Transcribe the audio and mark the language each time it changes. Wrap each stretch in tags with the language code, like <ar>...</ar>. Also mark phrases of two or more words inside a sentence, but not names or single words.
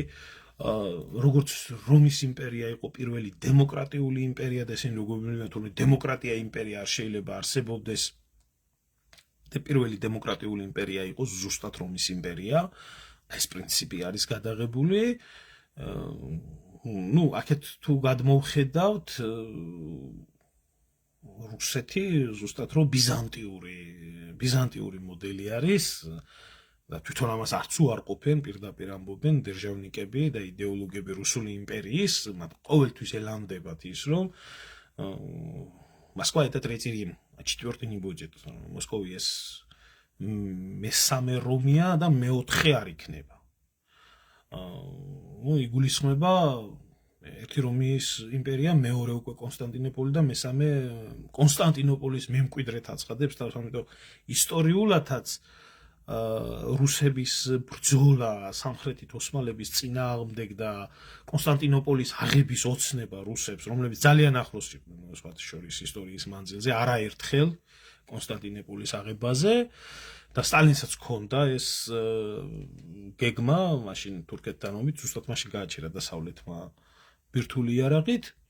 <ka>როგორც რომის იმპერია იყო პირველი დემოკრატიული იმპერია და ესენი როგორია თუმცა დემოკრატია იმპერია არ შეიძლება არსებობდეს და პირველი დემოკრატიული იმპერია იყო ზუსტად რომის იმპერია ეს პრინციპი არის გადაღებული ნუ აქეთ თუ გადმოვხედავთ რუსეთი ზუსტად რომ ბიზანტიური მოდელი არის და თვითონ ამას არც უარყოფენ პირდაპირ ამბობენ დერჟავნიკები და იდეოლოგები რუსული იმპერიის მათ ყოველთვის ელამდებათ ის რომ</ka> <ru>Москва это третий Рим, а четвертый не будет.</ru> <ka>Московия მესამე რომია და მეოთხე არ იქნება. იგულისხმება ერთი რომის იმპერია, მეორე უკვე კონსტანტინოპოლი და მესამე კონსტანტინოპოლის მემკვიდრედ აცხადებს თავს, ამიტომ ისტორიულადაც რუსების ბრძოლა სამხრეთით ოსმალების წინააღმდეგ და კონსტანტინოპოლის აღების ოცნება რუსებს, რომლებიც ძალიან ახლოს იყვნენ სხვათა შორის ისტორიის მანძილზე, არაერთხელ კონსტანტინოპოლის აღებაზე და სტალინსაც ჰქონდა ეს გეგმა, მაშინ თურქეთთან ომით, ზუსტად მაშინ გააჩერა დასავლეთმა ბირთვული იარაღით.</ka>